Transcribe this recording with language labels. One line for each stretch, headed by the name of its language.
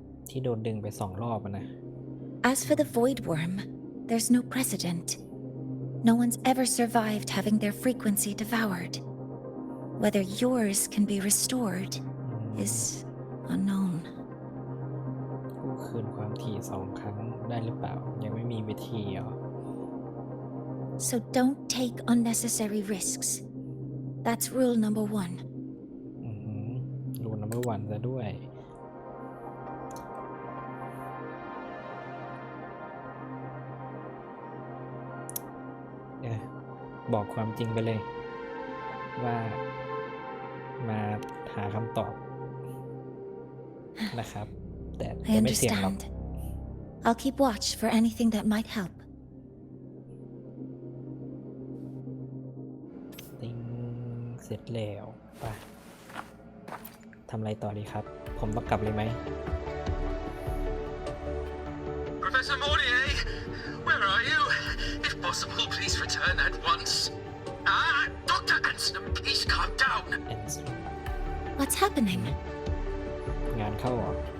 Thai: ที่โดนดึงไป2 รอบนะ
English: As for the void worm, there's no precedent. No one's ever survived having their frequency devoured. Whether yours can be restored is unknown.
Thai: กู้คืนความถี่2 ครั้งได้หรือเปล่ายังไม่มีวิธีเหรอ
English: So don't take unnecessary risks. That's rule number 1.
Thai: รูลนัมเบอร์1ซะด้วยบอกความจริงไปเลย ว่ามาหาคำตอบ ห นะครับแต่
English: I
Thai: ไม่เสี่ยงหรอก
English: understand. I'll keep watch for anything that might help.
Thai: ติ้งเสร็จแล้วไปทำอะไรต่อดีครับ ผมต้องกลับเลยไหม
English: Professor Mortier, where are you? If possible, please return at once. Dr. Anselm, please calm down. What's happening?
Thai: งานเข้าเหรอ